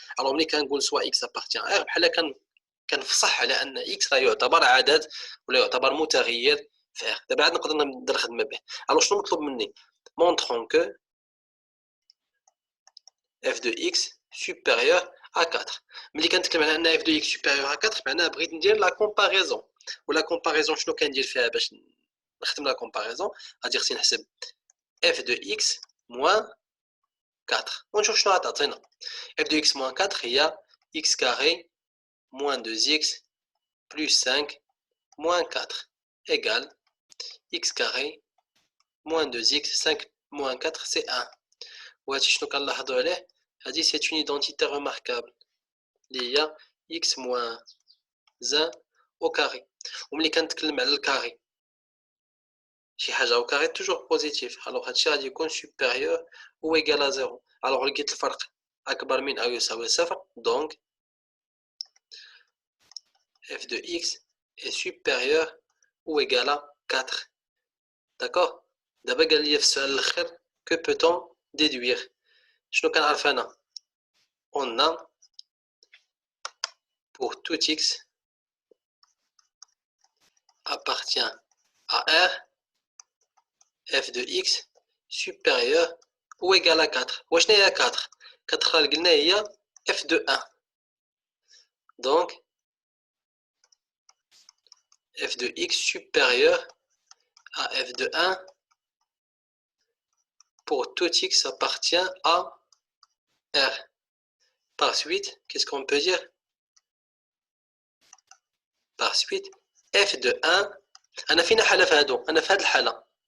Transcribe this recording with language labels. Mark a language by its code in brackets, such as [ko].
[ar] الوغ ملي كنقول soit x appartient à R بحال كنفصح على ان x راه يعتبر عدد ولا يعتبر متغير في R. دابا عاد نقدر نبدا الخدمه به. [fr] الوغ شنو مطلوب مني؟ montrons que f de x supérieur à 4. [ar] ملي كنتكلم على ان f de x supérieur à 4 معناها بغيت ندير لا كومباريزون. ولا كومباريزون شنو كندير فيها باش نخدم لا كومباريزون؟ غادي خصني نحسب f de x moins 4 ونشوف شنو غتعطينا. [fr] f de x moins 4 هي x carré moins 2x plus 5 moins 4 égale x carré moins 2x 5 moins 4 c'est 1. [ar] وهادشي شنو كنلاحظوا عليه؟ هادي سي اون ايدونتيتي ريماركابل اللي هي x moins 1 au carré. وملي كنتكلم على الكاري شي حاجه او كاري توجور بوزيتيف، الوغ هادشي غادي يكون supérieur ou égal à 0. الوغ لقيت الفرق أكبر من أو يساوي صفر، دونك f de x est supérieur ou égal à 4. [fr] D'accord. [ar] دابا قال لي في السؤال الأخير que peut-on déduire. [fr] شنو كنعرف أنا؟ on a pour tout x appartient à R, f de x supérieur ou égal à 4. [ar] واش هي 4؟ 4 قلنا هي f de 1. [fr] donc f de x supérieur à f de 1 pour tout x appartient à R. Par suite, qu'est-ce qu'on peut dire? [ar] Par suite, f de 1 أنا فينا حالة في هادو؟ أنا في هاد الحالة.